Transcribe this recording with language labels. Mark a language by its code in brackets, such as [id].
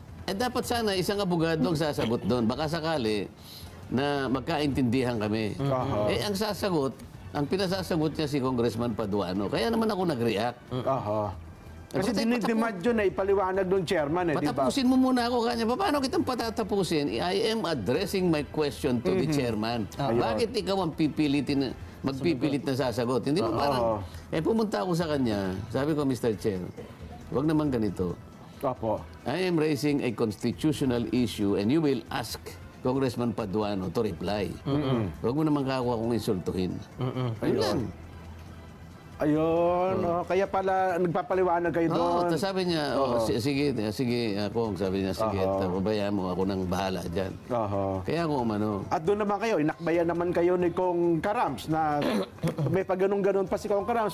[tl] Dapat sana isang abogado ang sasagot doon. Baka sakali na magkaintindihan kami. Ang sasagot, ang pinasasagot niya si Congressman Paduano. Kaya naman ako nag-react. Kasi dinidemand yun na ipaliwanag ng chairman, di ba? Patapusin mo muna ako kanya. Paano kitang patatapusin? [en] I am addressing my question to the chairman. [tl] Bakit ikaw ang magpipilit na sasagot? Hindi ba parang... pumunta ako sa kanya. Sabi ko, Mr. Chair, wag naman ganito. Opo. [en] I am raising a constitutional issue and you will ask Congressman Paduano to reply. [tl] Huwag mo naman kako akong insultuhin. Ayun lang. Ayun. Kaya pala nagpapaliwanag kayo doon. Tapos sabi niya, sige, Kong, sabi niya, sige, pabayaan mo ako nang bahala dyan. Kaya ako umano. At doon naman kayo, inakbayan naman kayo ni Kong Karams na may pag-ganun-ganun pa si Kong Karams.